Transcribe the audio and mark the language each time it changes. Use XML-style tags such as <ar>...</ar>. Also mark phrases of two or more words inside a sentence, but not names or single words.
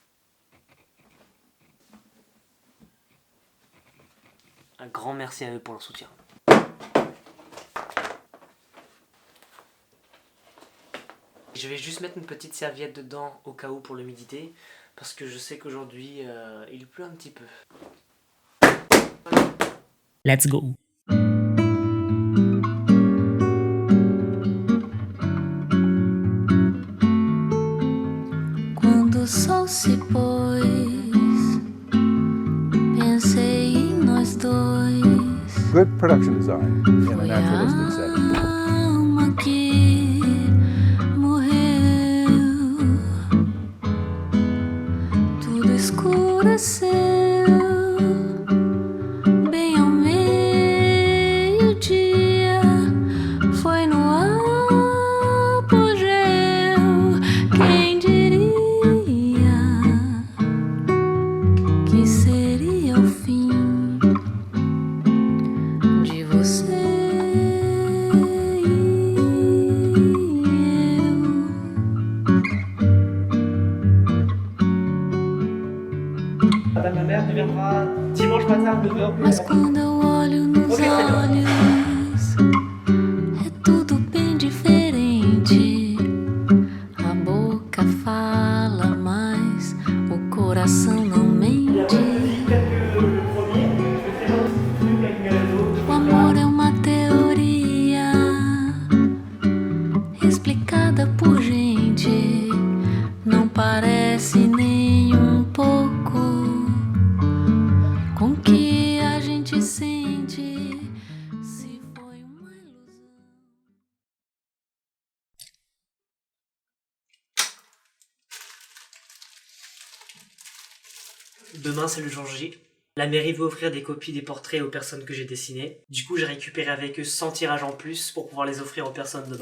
<fr>Un grand merci à eux pour leur soutien. Je vais juste mettre une petite serviette dedans au cas où pour l'humidité, parce que je sais qu'aujourd'hui il pleut un petit peu.</fr> <en>Let's go!</en> <pt>Quando o sol se pôs, pensei em nós dois.</pt> <en>Good production design in a naturalistic setting.</en> <pt>Alma que morreu, tudo escureceu, bem ao meio-dia, foi no apogeu. Quem diria que seria o fim de você e eu.</pt> <fr>Madame la mère viendra dimanche matin à 9h.</fr> <pt>Mas quando eu olho nos olhos, é tudo bem diferente. A boca fala, mas o coração não mente. O amor é uma teoria explicada por gente. Não parece nem um pouco com que a gente sente. Se foi uma ilusão.</pt> <fr>Demain c'est le jour J. La mairie veut offrir des copies des portraits aux personnes que j'ai dessinées. Du coup j'ai récupéré avec eux 100 tirages en plus pour pouvoir les offrir aux personnes demain.</fr>